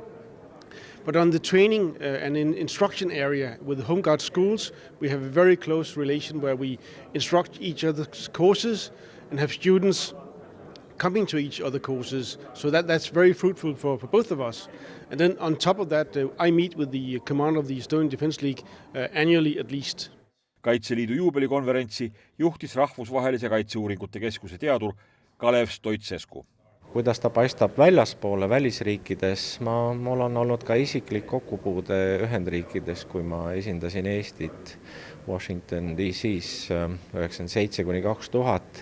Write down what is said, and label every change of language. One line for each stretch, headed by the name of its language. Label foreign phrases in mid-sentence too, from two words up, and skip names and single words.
English: But on the training and in instruction area with the Home Guard schools, we have a very close relation where we instruct each other's courses and have students coming to each other courses. So that's very fruitful for both of us. And then on top of that, I meet with the commander of the Estonian Defence League annually at least.
Estonian: Kaitseliidu juubelikonverentsi juhtis Rahvusvahelise Kaitseuuringute Keskuse teadur Kalev Stoicescu. Kuidas ta paistab väljaspoole välisriikides, mul on olnud ka isiklik kokkupuude Ühendriikides, kui ma esindasin Eestit Washington DC-s 97–2000.